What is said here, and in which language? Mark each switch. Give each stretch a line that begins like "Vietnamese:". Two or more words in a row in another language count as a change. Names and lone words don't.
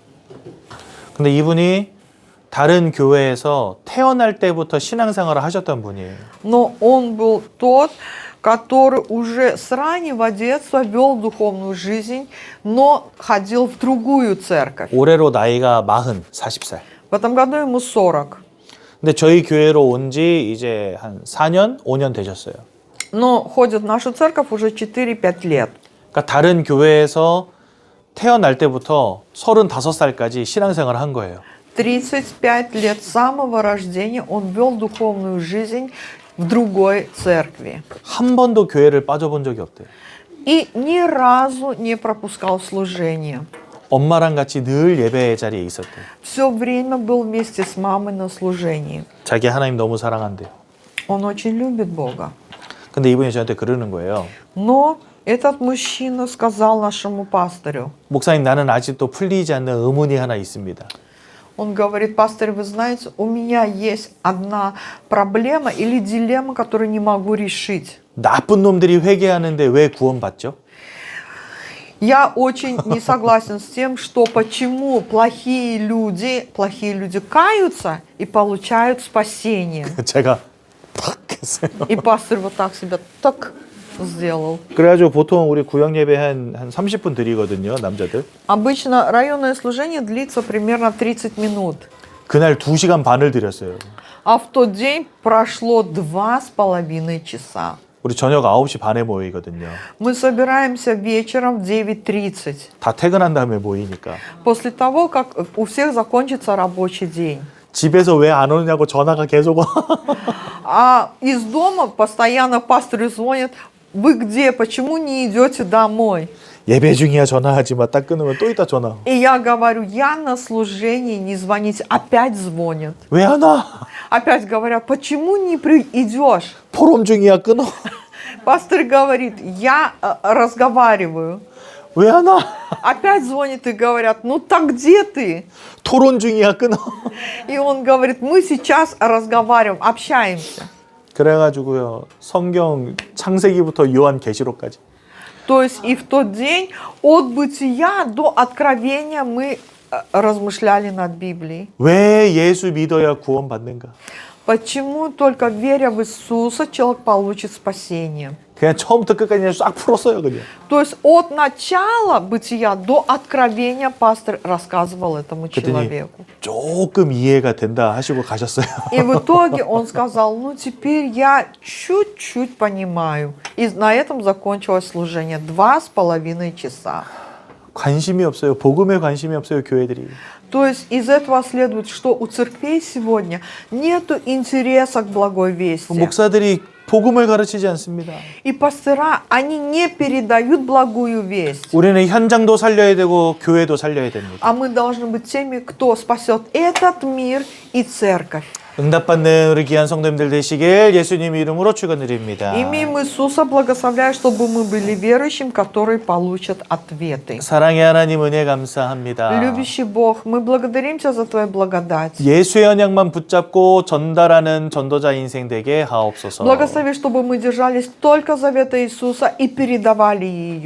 Korean: 근데 이분이 다른 교회에서 태어날 때부터 신앙생활을 하셨던 분이에요.
Russian: но он был тот, который уже с раннего детства вел духовную жизнь, но ходил в другую церковь.
Korean: 올해로 나이가 40살.
Russian: В этом году ему 40.
Korean: 근데 저희 교회로 온 지 이제 한 4년, 5년 되셨어요.
Russian: Но ходит в нашу церковь уже 4-5 лет.
Korean: 그러니까 다른 교회에서 태어날 때부터 35살까지 신앙생활을 한 거예요.
Russian: 35 лет с самого рождения он вел духовную жизнь в другой церкви.
Korean: 한 번도 교회를 빠져본 적이 없대요.
Russian: И ни разу не пропускал служение.
Korean: 엄마랑 같이 늘 예배 자리에 있었대요.
Russian: Все время был вместе с мамой на служении.
Korean: 자기 하나님 너무 사랑한대요.
Russian: Он очень любит Бога.
Korean: 근데 이분이 저한테 그러는 거예요.
Russian: Но этот мужчина сказал нашему пастырю,
Korean: 목사님 나는 아직도 풀리지 않는 의문이 하나 있습니다.
Russian: он говорит, пастырь, вы знаете, у меня есть одна проблема или дилемма, которую не могу решить.
Korean: 나쁜 놈들이 회개하는데 왜 구원받죠?
Russian: Я очень не согласен с тем, что почему плохие люди каются и получают спасение.
Korean: 제가 탁 했어요.
Russian: И пастырь вот так себя так сделал.
Korean: 그래가지고 보통 우리 구역 예배 한 30분 드리거든요, 남자들.
Russian: Обычно районное служение длится примерно 30 минут.
Korean: 그날 2시간 반을 드렸어요.
Russian: А в тот день прошло 2,5 часа.
Korean: 우리 저녁 9시 반에 모이거든요.
Russian: Мы собираемся вечером в 9:30.
Korean: 다 퇴근한 다음에 모이니까.
Russian: После того, как у всех закончится рабочий день.
Korean: 집에서 왜 안 오냐고 전화가 계속 와.
Russian: А из дома постоянно пасторы звонят, вы где, почему не идете домой?
Korean: 예배 중이야 전화하지 마. 딱 끊으면 또 있다 전화.
Russian: И я говорю, я на служении, не звоните. Опять звонят.
Korean: 왜 안 와?
Russian: Опять говорят, почему не идешь?
Korean: 포럼 중이야 끊어.
Russian: Пастор говорит, я разговариваю.
Korean: 왜 안 와?
Russian: Опять звонят и говорят, ну так где ты?
Korean: 토론 중이야 끊어.
Russian: И он говорит, мы сейчас разговариваем, общаемся.
Korean: 그래가지고요 성경 창세기부터 요한계시록까지.
Russian: То есть и в тот день от бытия до откровения мы размышляли над Библией.
Korean: 왜 예수 믿어야 구원받는가?
Russian: Почему только веря в Иисуса человек получит спасение?
Korean: 그냥 처음부터 끝까지 그냥 싹 풀었어요 그냥.
Russian: То есть от начала бытия до откровения пастор рассказывал этому человеку.
Korean: 조금 이해가 된다 하시고 가셨어요.
Russian: И в итоге он сказал, ну теперь я чуть-чуть понимаю. И на этом закончилось служение 2,5 часа.
Korean: 관심이 없어요. 복음에 관심이 없어요, 교회들이.
Russian: То есть из этого следует, что у церквей сегодня нет интереса к благой вести.
Korean: 목사들이 복음을 가르치지 않습니다.
Russian: И пастора, они не передают благую весть.
Korean: 우리는 현장도 살려야 되고 교회도 살려야 됩니다.
Russian: А мы должны быть теми, кто спасет этот мир и церковь.
Korean: 응답받는 우리 귀한 성도님들 되시길 예수님 이름으로 축원드립니다.
Russian: Имеем Иисуса, благословляю, чтобы мы были верующим, которые получат ответы.
Korean: 사랑의 하나님 은혜 감사합니다.
Russian: Любящий Бог, мы благодарим Тебя за Твою благодать.
Korean: 예수의 언약만 붙잡고 전달하는 전도자 인생 되게 하옵소서.
Russian: Благослови, чтобы мы держались только завета Иисуса и передавали ее.